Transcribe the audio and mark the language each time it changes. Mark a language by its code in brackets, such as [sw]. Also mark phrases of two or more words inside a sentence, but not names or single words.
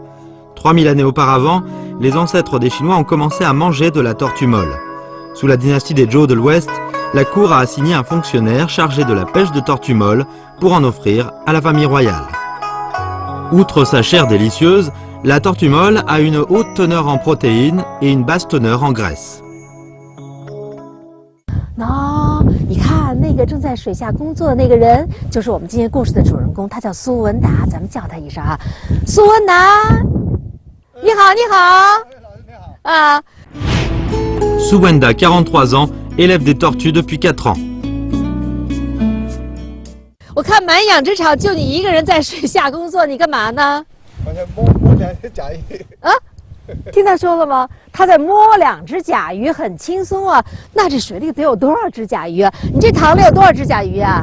[fr] 3000 années auparavant, les ancêtres des Chinois ont commencé à manger de la tortue molle. Sous la dynastie des Zhou de l'Ouest, la cour a assigné un fonctionnaire chargé de la pêche de tortue molle pour en offrir à la famille royale. Outre sa chair délicieuse, la tortue molle a une haute teneur en protéines et une basse teneur en graisse. [zh] 你看那个正在水下工作的那个人，就是我们今天故事的主人公，他叫苏文达，咱们叫他一声啊，苏文达，你好，你好，啊。 [fr] Suwenda, 43 ans, élève des tortues depuis 4 ans. [zh] 我看满养殖场就你一个人在水下工作，你干嘛呢？我在摸两只甲鱼。啊，听他说了吗？他在摸2只甲鱼，很轻松啊。那这水里得有多少只甲鱼啊？你这塘里有多少只甲鱼啊？